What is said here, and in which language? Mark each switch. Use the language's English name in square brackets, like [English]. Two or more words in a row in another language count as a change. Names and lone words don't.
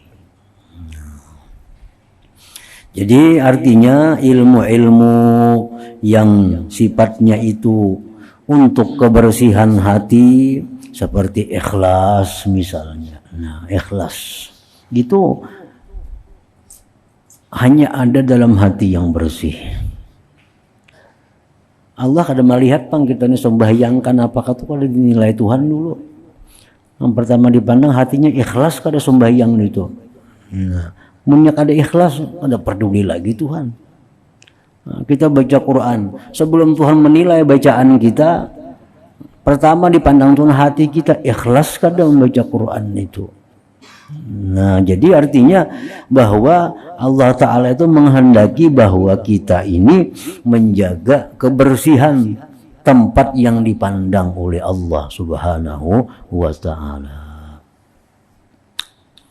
[Indonesian] Jadi artinya ilmu-ilmu yang sifatnya itu untuk kebersihan hati, seperti ikhlas misalnya. Nah, ikhlas gitu hanya ada dalam hati yang bersih. [Banjar] Allah kada melihat pang kita ini sembahyangkan apakah itu kalau dinilai Tuhan dulu. [Indonesian] Yang pertama dipandang hatinya ikhlas kada sembahyang itu. Nah, [Banjar] munyak ada ikhlas, ada peduli lagi Tuhan. [Indonesian] Nah, kita baca Quran, sebelum Tuhan menilai bacaan kita, pertama dipandang Tuhan hati kita ikhlas kada membaca Quran itu. Nah, jadi artinya bahwa Allah Ta'ala itu menghendaki bahwa kita ini menjaga kebersihan tempat yang dipandang oleh Allah [Arabic] سبحانه وتعالى.